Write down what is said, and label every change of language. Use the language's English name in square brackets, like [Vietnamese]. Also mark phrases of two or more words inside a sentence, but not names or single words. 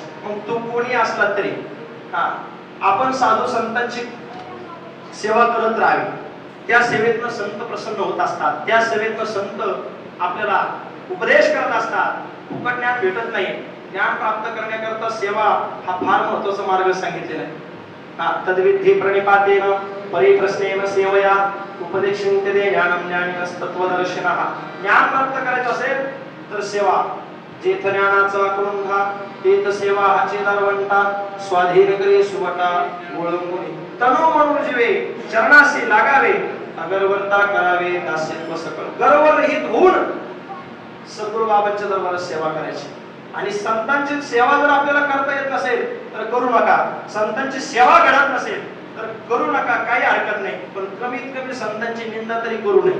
[Marathi] मग तो कोणी असला तरी आपण साधू संतांची सेवा करत राहावी. त्या सेवेतनं संत प्रसन्न होत असतात, त्या सेवेतनं संत आपल्याला उपदेश करत असतात. फुकट ज्ञान भेटत नाही, ज्ञान प्राप्त करण्याकरता सेवा हा फार महत्वाचा मार्ग सांगितलेला आहे. [Sanskrit] तद्विधी प्रणिपातेन परिप्रश्नेन सेवया उपदेशन्ते ज्ञानम ज्ञानिनस्तत्वदर्शिनः. [Marathi] ज्ञान प्राप्त करायचं असेल तर सेवा, जेथ ज्ञानाचा कुंभा तेथ सेवा हाची दरवंटा, स्वाधीन करे सुवटा ओळंगुनी, तनु मनु जीवे चरणासी लागावे, अगरवर्ता करावे दास्यत्व सकळ. गर्वरहित होऊन सद्गुरू बाबांच्या दरबारात सेवा करायची. आणि संतांची सेवा जर आपल्याला करता येत नसेल तर करू नका. संतांची सेवा घडत नसेल तर करू नका, काही हरकत नाही, पण कमीत कमी संतांची निंदा तरी करू नये.